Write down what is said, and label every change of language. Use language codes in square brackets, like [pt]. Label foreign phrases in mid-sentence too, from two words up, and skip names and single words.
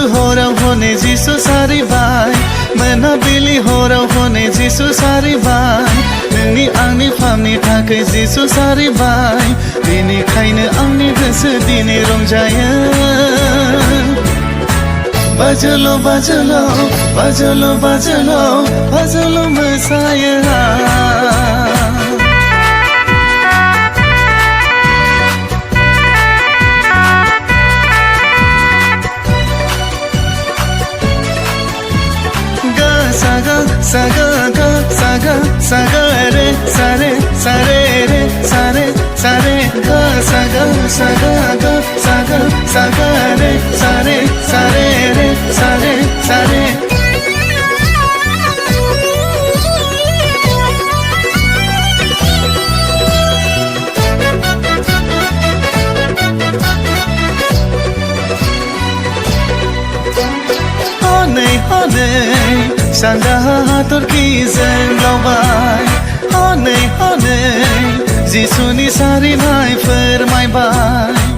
[brx] हराव हनै जिसु सारिबाय मोनाबिलि हराव हनै जिसु सारिबाय नोंनि आंनि फामनि थाखाय जिसु सारिबाय बेनिखायनो आंनि गोसो दिनै रंजायो बाजोल' बाजोल' बाजोल' बाजोल' बाजोल' मोसायो saga saga ga saga saga re sare sare re sare sare ga saga saga ga saga saga re sare sare re sare sare [en] honey honey [brx] Sanda hatorkizen laubay [en] Honey honey [brx] Jisuni sarinay foormaybay